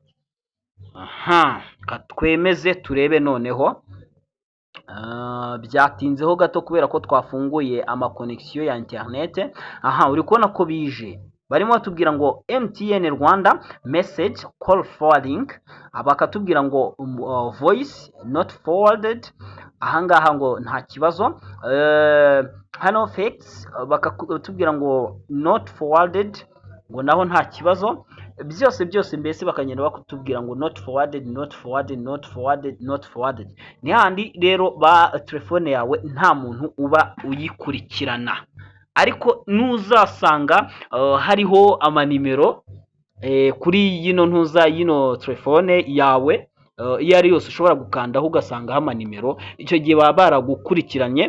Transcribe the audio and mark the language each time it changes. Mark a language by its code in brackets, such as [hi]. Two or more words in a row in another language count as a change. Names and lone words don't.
[rw] Twemeze turebe noneho. Byatinzeho gato kubera ko twafunguye amakonegisiyo ya interinete. Uri kubona ko bije barimo batubwira ngo MTN Rwanda [en] message call forwarding, [rw] bakatubwira ngo [en] voice not forwarded. [rw] Ahangaha ngo nta kibazo. Hano facts bakatubwira ngo [en] not forwarded, [rw] ngo naho nta kibazo. Byose mbese bakagenda bakutubwira ngo [en] not forwarded, not forwarded, not forwarded, not forwarded. [rw] Ni handi rero ba telefone yawe nta muntu uba uyikurikirana, ariko nuzasanga hariho amanimero kuri yino telefone yawe iyo ari yose ushobora gukandaho ugasangaho amanimero, icyo gihe baba baragukurikiranye.